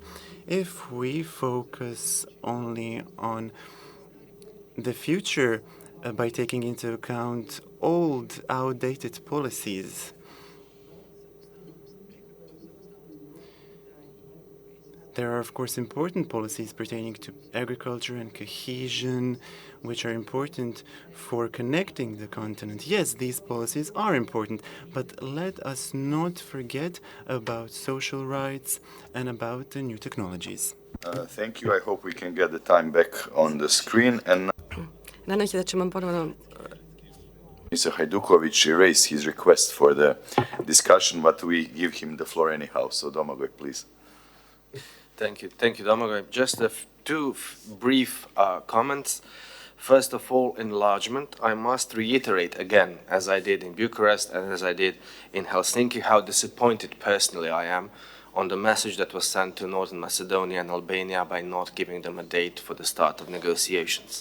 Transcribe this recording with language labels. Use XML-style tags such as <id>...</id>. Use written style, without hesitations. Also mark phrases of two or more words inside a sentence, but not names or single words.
<en>If we focus only on the future by taking into account old, outdated policies, there are, of course, important policies pertaining to agriculture and cohesion, which are important for connecting the continent. Yes, these policies are important, but let us not forget about social rights and about the new technologies. Thank you. I hope we can get the time back on the screen. And</en> <hr>Nadam se da ćemo ponovno</hr> <en>Mr. Hajdukovic raised his request for the discussion, but we give him the floor anyhow. So Domagoj, please. Thank you, Domagoj. Just two brief comments. First of all, enlargement. I must reiterate again, as I did in Bucharest and as I did in Helsinki, how disappointed personally I am on the message that was sent to Northern Macedonia and Albania by not giving them a date for the start of negotiations.</en>